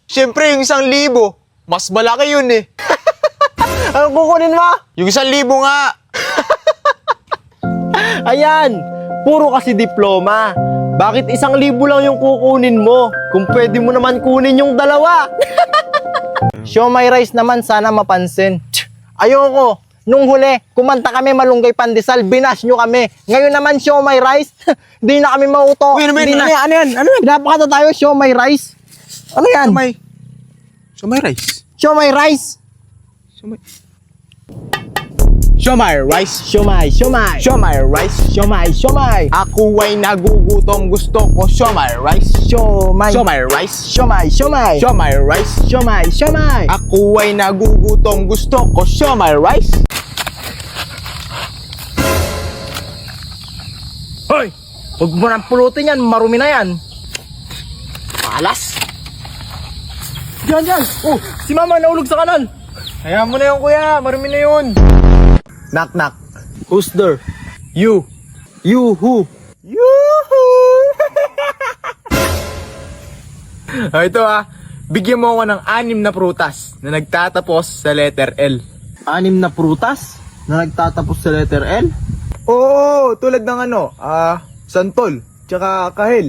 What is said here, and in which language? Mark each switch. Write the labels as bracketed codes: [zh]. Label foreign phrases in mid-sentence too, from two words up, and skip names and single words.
[tl] Siyempre, yung 1,000. Mas malaki yun eh. Anong kukunin mo? Yung 1,000 nga. Ayan, puro kasi diploma. Bakit 1,000 lang yung kukunin mo? Kung pwede mo naman kunin yung 2. [en] Show my rice [tl] naman, sana mapansin. Ayoko. Nung huli, kumanta kami Malunggay Pandesal, binash nyo kami. Ngayon naman, [en] show my rice. [tl] Di na kami mauto. [en] Wait a minute, [tl] Di na. ano yan? Pinapakata tayo, [en] show my rice. [tl] Ano yan? So may rice. [en] Show my rice. Show my rice. Show my. Show my rice. Show my. [tl] Ako ay nagugutom, gusto ko [en] show my rice. Show my. Show my rice. Show my. Show my rice. Show my. [tl] Ako ay nagugutom, gusto ko [en] show my rice. [tl] Hoy! Huwag mo nang pulutin yan, marumi na yan. Alas! Diyan! Oh, si mama naulog sa kanan. Hayaan mo na yun, kuya. Marami na yun. [en] Knock knock. Who's there? You. You who? Yoo-hoo! [tl] Ito bigyan mo ako ng 6 na prutas na nagtatapos sa letter L. 6 na prutas na nagtatapos sa letter L? Oo, tulad ng santol, tsaka kahel.